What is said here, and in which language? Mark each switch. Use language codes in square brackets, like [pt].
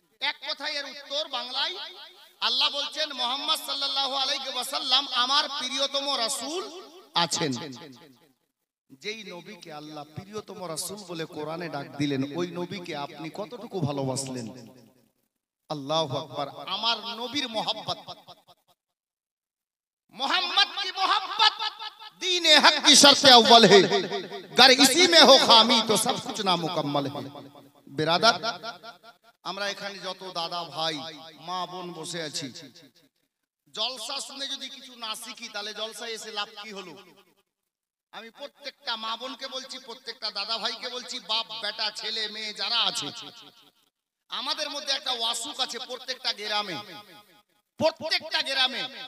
[bn] এক কথায় এর উত্তর বাংলায় আল্লাহ বলছেন মুহাম্মদ সাল্লাল্লাহু আলাইহি ওয়াসাল্লাম আমার প্রিয়তম রাসূল আছেন। যেই নবীকে আল্লাহ প্রিয়তম রাসূল বলে কোরআনে ডাক দিলেন, ওই নবীকে আপনি কতটুকু ভালোবাসলেন? আল্লাহু আকবার। আমার নবীর [hi] मोहब्बत, मोहम्मद की मोहब्बत दीन हक की शर्त अव्वल है, अगर इसी में हो खामी तो सब कुछ नामुकम्मल है। [bn] बिरादर, আমরা এখানে যত দাদা ভাই মা বোন বসে আছি, জলসা শুনে যদি কিছু না শিখি তাহলে জলসায় এসে লাভ কি হলো? আমি প্রত্যেকটা মা বোনকে বলছি, প্রত্যেকটা দাদা ভাইকে বলছি, বাপ বেটা ছেলে মেয়ে যারা আছে, আমাদের মধ্যে একটা ওয়াসুক আছে প্রত্যেকটা গ্রামে, প্রত্যেকটা গ্রামে।